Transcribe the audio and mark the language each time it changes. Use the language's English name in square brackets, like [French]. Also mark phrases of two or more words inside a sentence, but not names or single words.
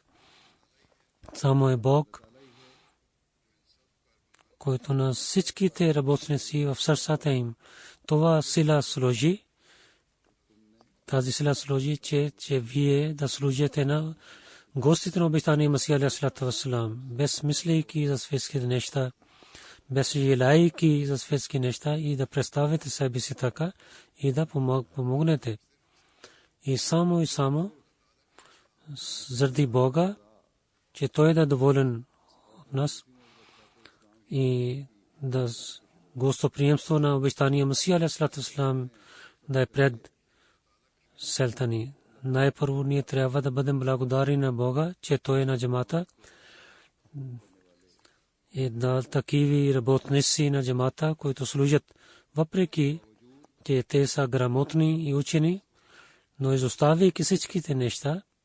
[Bulgarian] Само е Бог, който на всичките работници в сърцата им това сила сложи. Тази сила сложи, че вие да служите на гостите на обещания Масия [Arabic] عليه والسلام, [Bulgarian] без мислейки за светските неща, без желайки за светски неща, и да представите себе си така и да помогнете. И само заради Бога, че Той е доволен от нас и да гостоприемство на обещания Масия [Arabic] عليه والسلام [Bulgarian] да е пред селта ни. Най-първо ние трябва да бъдем благодарни на Бога, че Той е на джамата и да такива работници на джамата, които служат, въпреки че те са грамотни и учени, но изоставяйки всичките неща,